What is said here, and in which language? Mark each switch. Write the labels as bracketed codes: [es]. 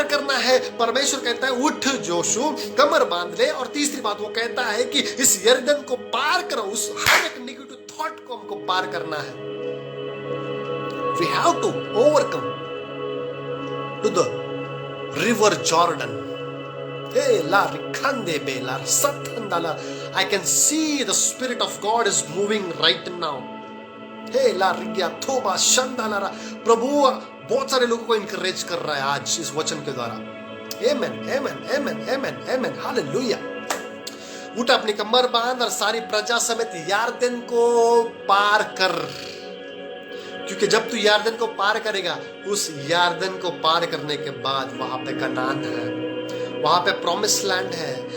[hi] पार करना है, परमेश्वर कहता है उठ जोशु, कमर बांध ले। और तीसरी बात वो कहता है कि इस यरदन को पार करो, उस हर एक नेगेटिव थॉट को हमको पार करना है। [en] We have to overcome to the river Jordan. Hey, la rikhande be la sathandala. I can see the Spirit of God is moving right now. Hey, la rigya thoba shandalara. [hi] प्रभु बहुत सारे लोगों को encourage कर रहा है आज इस वचन के द्वारा। Amen, amen, amen, amen, amen, hallelujah. उठ अपनी कमर बांध और सारी प्रजा समेत यारदन को पार कर, क्योंकि जब तू यारदन को पार करेगा, उस यारदन को पार करने के बाद वहां पे कनान है, वहां पे प्रॉमिस लैंड है।